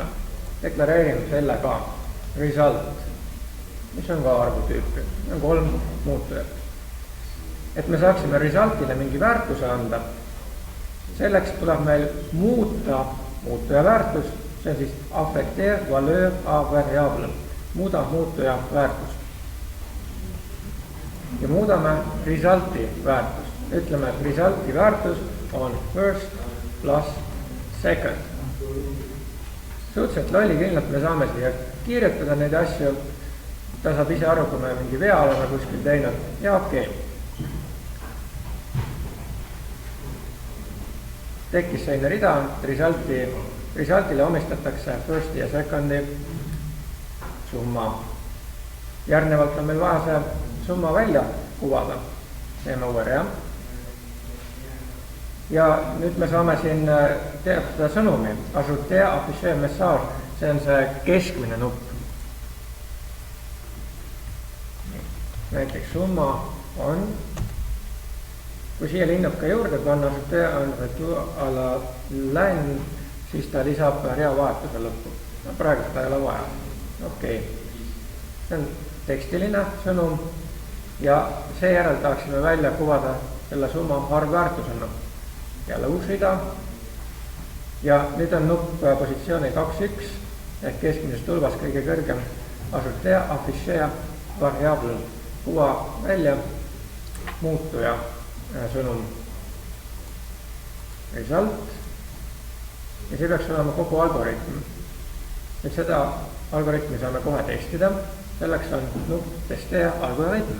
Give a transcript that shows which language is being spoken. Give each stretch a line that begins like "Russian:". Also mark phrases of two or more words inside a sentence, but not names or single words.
Estonian: Deklareerime selle ka, result, mis on ka arvutüüpi, on 3 muutujat. Et me saaksime resultile mingi väärtuse anda, selleks tuleb meil muuta muutuja väärtus, see on siis
French: affecteer valeur a variable,
Estonian: muuda muutuja väärtust. Ja muudame resulti väärtust. Ütleme, et resulti väärtus on
English: first plus second.
Estonian: Suhteliselt lollikindlalt me saame siia kirjutada neid asju, ta saab ise aru, kui me mingi vea oleme kuskil teinud ja okei. Tekkis selline rida, resultile omistatakse firsti ja secondi summa. Järgnevalt on meil vaja see summa välja kuvada, teeme uue rea. Ja nüüd me saame siin teatada sõnumi,
French: ajouter afficher message,
Estonian: see on see keskmine nupp. Näiteks summa on, kui siia linnuka juurde panna
French: ajouter on retour à la ligne,
Estonian: siis ta lisab rea vahetuse lõppu. No, praegu seda ei ole vaja. Okei. See on tekstiline sõnum ja seejärel tahaksime välja kuvada selle summa arvväärtusena. Jälle uus rida ja nüüd on nupp positsiooni 2.1 ehk keskmises tulbas kõige kõrgem
French: ajouter afficher variable,
Estonian: kuva välja muutuja sõnum result ja see peaks olema kogu algoritm. Nüüd seda algoritmi saame kohe testida, selleks on nupp testee algoritm.